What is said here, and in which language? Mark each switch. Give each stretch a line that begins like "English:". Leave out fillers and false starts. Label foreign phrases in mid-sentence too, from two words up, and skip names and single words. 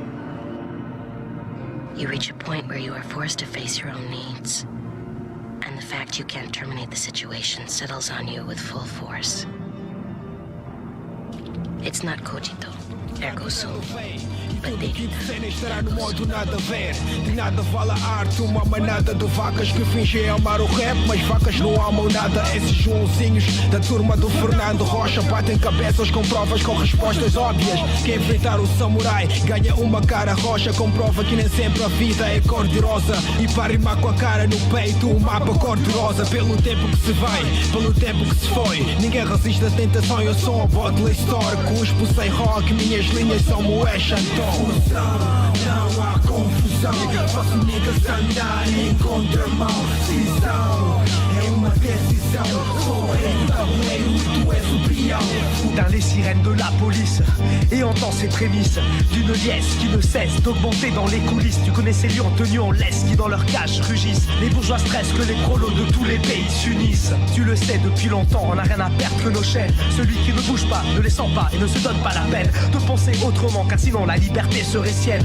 English: You reach a point where you are forced to face your own needs, and the fact you can't terminate the situation settles on you with full force. It's not
Latin: cogito, ergo sum.
English: but they do not.
Portuguese: Estará no modo nada a ver. De nada vale a arte, uma manada de vacas que fingem amar o rap, mas vacas não amam nada. Esses Joãozinhos da turma do Fernando Rocha batem cabeças com provas com respostas óbvias. Quem enfrentar o samurai ganha uma cara roxa, comprova que nem sempre a vida é cor-de-rosa. E para rimar com a cara no peito, o mapa cor-de-rosa. Pelo tempo que se vai, pelo tempo que se foi, ninguém resiste à tentação. Eu sou um
English: bottle store,
Portuguese: cuspo sem rock, minhas linhas são moé Xantão. Não há confusão, faço niggas andar em contramão. Cisão é uma decisão, sou o rei do tabuleiro e tu és o peão.
French: Soudain les sirènes de la police et entend ces prémices d'une liesse qui ne cesse d'augmenter dans les coulisses. Tu connais ces lions tenus en laisse qui dans leur cage rugissent. Les bourgeois stressent que les prolos de tous les pays s'unissent. Tu le sais depuis longtemps, on n'a rien à perdre que nos chaînes. Celui qui ne bouge pas, ne les sent pas et ne se donne pas la peine de penser autrement, car sinon la liberté serait sienne.